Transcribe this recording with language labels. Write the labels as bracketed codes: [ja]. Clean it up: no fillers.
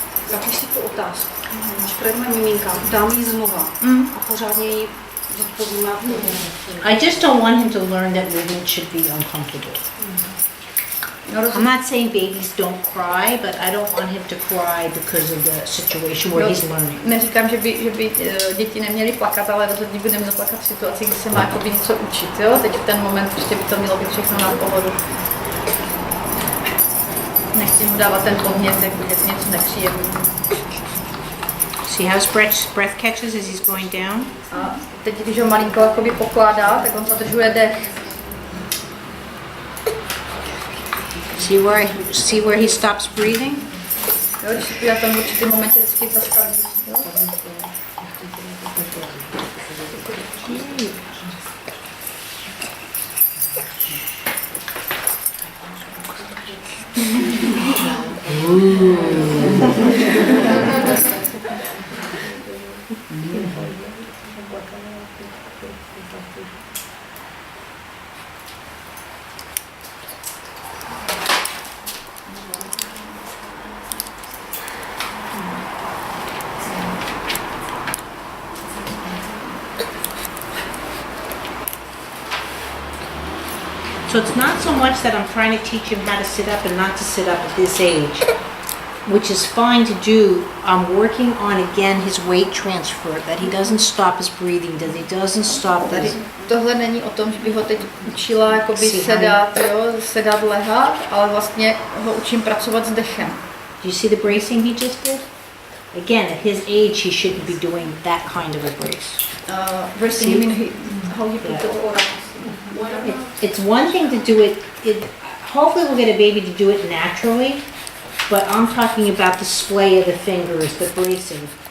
[cs] Zapiš si tu otázku. Když projdeme miminka, dám jí znova a pořádně jí zodpovíme. [en] I just don't want him to learn that movement should be uncomfortable. I'm not saying babies don't cry, but I don't want him to cry because of the situation where he's learning. [cs] Neříkám, že by děti neměly plakat, ale rozhodně by neměl plakat v situaci, kdy se má jakoby něco učit. Jo? Teď v ten moment prostě by to mělo být všechno na pohodu. Nechci mu dávat ten podnět, jako něco nepříjemného. [en] See how his breath catches as he's going down? [cs] A teď, když ho malinko jakoby pokládá, tak on zadržuje dech. [en] See where he stops breathing? [cs] Jo, když si na tom určitý momentě vždycky zastaví. [en] So it's not so much that I'm trying to teach him how to sit up and not to sit up at this age, which is fine to do. I'm working on, again, his weight transfer, that he doesn't stop his breathing, that he doesn't stop [cs] Tady [en] his... [cs] tohle není o tom, že bych ho teď učila jakoby sedat, lehat, ale vlastně ho učím pracovat s dechem. [en] Do you see the bracing he just did? Again, at his age, he shouldn't be doing that kind of a brace. Bracing, you mean how you put Yeah. the aura. It's one thing to do it, hopefully we'll get a baby to do it naturally, but I'm talking about the splay of the fingers, the bracing.